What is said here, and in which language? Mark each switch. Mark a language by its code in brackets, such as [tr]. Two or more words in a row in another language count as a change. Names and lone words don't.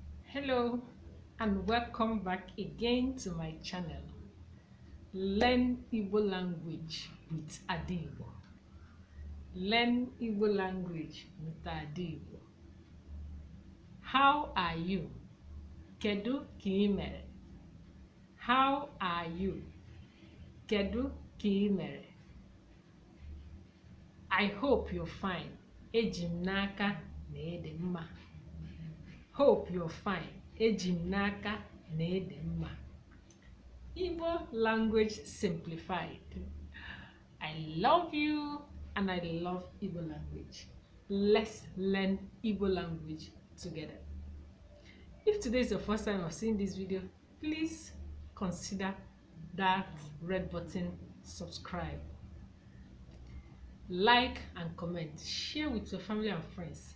[en] Hello and welcome back again to my channel. Learn Igbo language with Adigbo. Learn Igbo language with Adigbo. How are you? [ig] Kedu ka ị mere? [en] How are you? [ig] Kedu ka ị mere? [en] I hope you're fine. [ig] Eji m n'aka na ị dị mma. [en] Hope you're fine. [ig] Eji m n'aka na ị dị mma. [en] Igbo language simplified. I love you and I love Igbo language. Let's learn Igbo language together. If today is your first time of seeing this video, please consider that red button, subscribe, like and comment, share with your family and friends.